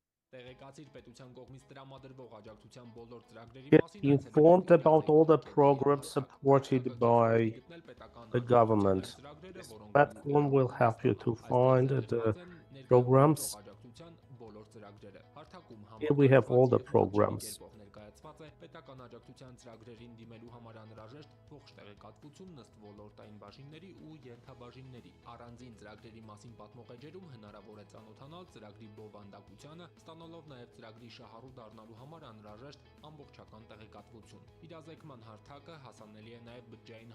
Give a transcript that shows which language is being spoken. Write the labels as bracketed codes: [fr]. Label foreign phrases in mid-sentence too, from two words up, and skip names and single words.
[hy] Տեղեկացիր պետության կողմից տրամադրվող աջակցության բոլոր ծրագրերի [en] Get [hy] մասին [en] informed about all the programs supported by the government. This platform will help you to find the programs. Here we have all the programs. [hy] Ներկայացված է պետական աջակցության ծրագրերին դիմելու համար անհրաժեշտ ողջ տեղեկատվություն ըստ ոլորտային բաժինների ու ենթաբաժինների։ Առանձին ծրագրերի մասին պատմող էջերում հնարավոր է ծանոթանալ ծրագրի բովանդակությանը, ստանալով նաև ծրագրի շահառու դառնալու համար անհրաժեշտ ամբողջական տեղեկատվություն։ Իրազեկման հարթակը հասանելի է նաև բջջային